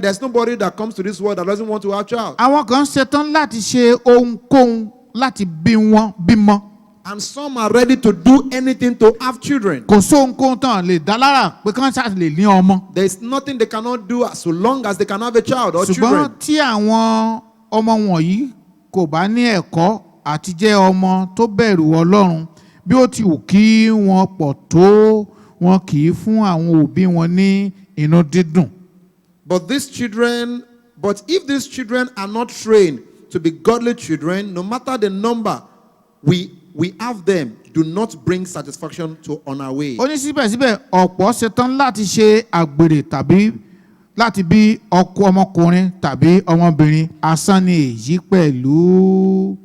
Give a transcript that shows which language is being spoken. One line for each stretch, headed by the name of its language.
English: There's nobody that comes to this world that doesn't want to have a child.
Yoruba: Àwọn kan ṣetán láti ṣe ohunkóhun láti bímọ.
English: And some are ready to do anything to have children.
Yoruba: Kò sóhunkóhun tán lè dá lára pé kán ṣáà lè ní ọmọ.
English: There is nothing they cannot do so long as they can have a child or children.
Yoruba: Ṣùgbọ́n tí àwọn ọmọ wọ̀nyí kò bá ní ẹ̀kọ́ àti jẹ́ ọmọ tó bẹ̀rù Ọlọ́run, bí ó ti wù kí wọ́n pọ̀ tó, wọn kì í fún àwọn òbí wọn ní inú dídùn.
English: But if these children are not trained to be godly children, no matter the number we have them, do not bring satisfaction on our way.
Yoruba: Ó ní síbẹ̀síbẹ̀ ọ̀pọ̀ ṣetán láti ṣe àgbèrè tàbí láti bí ọmọkùnrin tàbí ọmọbìnrin, asán ni èyí pẹ̀lú.